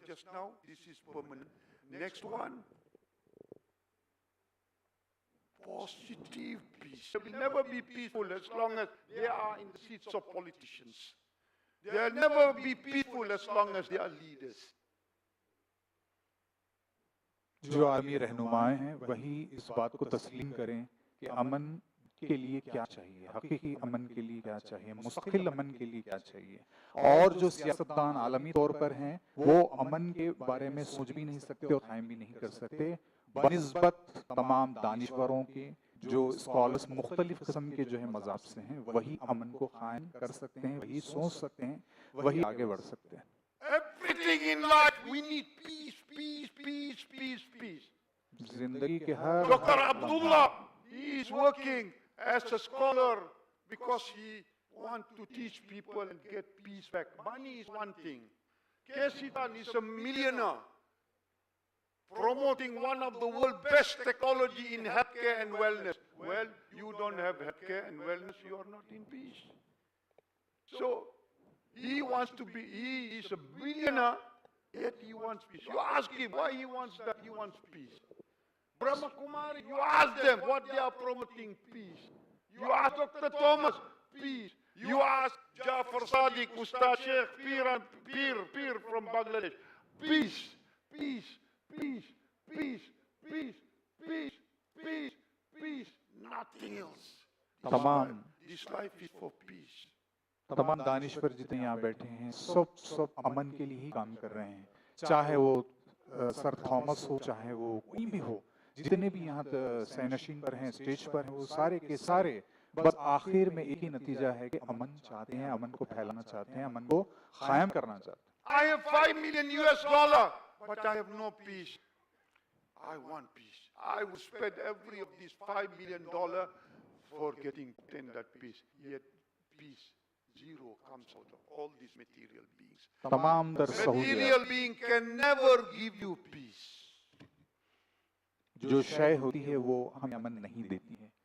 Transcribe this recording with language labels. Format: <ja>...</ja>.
<en>Just now, this is permanent. Next one, positive peace. They will never be peaceful as long as they are in the seats of politicians. They'll never be peaceful as long as they are leaders.</en> <hi>जो आदमी रहनुमाएं हैं वही इस बात को तस्लीम करें कि अमन के लिए क्या चाहिए, हकीकी अमन के लिए क्या चाहिए, मुस्तकिल अमन के लिए क्या चाहिए। और जो सियासतदान आलमी तौर पर हैं वो अमन के बारे में सोच भी नहीं सकते और कायम भी नहीं कर सकते, बनिस्बत तमाम दानिशवरों के, जो स्कॉलर्स मुख्तलिफ किस्म के जो है मज़ाब से हैं, वही अमन को कायम कर सकते हैं, वही सोच सकते हैं, वही आगे बढ़ सकते हैं।</hi> <en>Everything in life, we need peace, peace, peace, peace, peace.</en> <hi>जिंदगी के हर</hi> <en>Dr. Abdullah, he is working as a scholar because he wants to teach people and get peace back. Money is one thing. Kesitan is a millionaire promoting one of the world's best technology in healthcare and wellness. Well, you don't have healthcare and wellness, you are not in peace. So, he wants to be, he is a billionaire, yet he wants peace. You ask him why he wants that, he wants peace. Brahma Kumari, you ask them what they are promoting, peace. You ask Dr. Thomas, peace. You ask Jafar Sadiq, Ustad Sheikh, Pir from Bangladesh, peace, peace, peace, peace, peace, peace, peace, peace, nothing else.</en> <hi>तमाम</hi> <en>This life is for peace.</en> <hi>तमाम दानिश्वर जितने यहाँ बैठे हैं सब अमन के लिए ही काम कर रहे हैं, चाहे वो सर थॉमस हो, चाहे वो कोई भी हो, जितने भी यहाँ सैनशीन पर हैं, स्टेज पर हैं, वो सारे के सारे बस आखिर में एक ही नतीजा है कि अमन चाहते हैं, अमन को फैलाना चाहते हैं, अमन को कायम करना चाहते हैं।</hi> <en>I have $5 million US, but I have no peace. I want peace. I would spend every of these $5 million for getting that peace. Yet peace, zero comes out of all these material beings.</en> <hi>तमाम दर</hi> <en>Material</en> <hi>सहूलियत</hi> <en>being can never give you peace.</en> <hi>जो शय होती है वो हमें अमन नहीं देती है।</hi>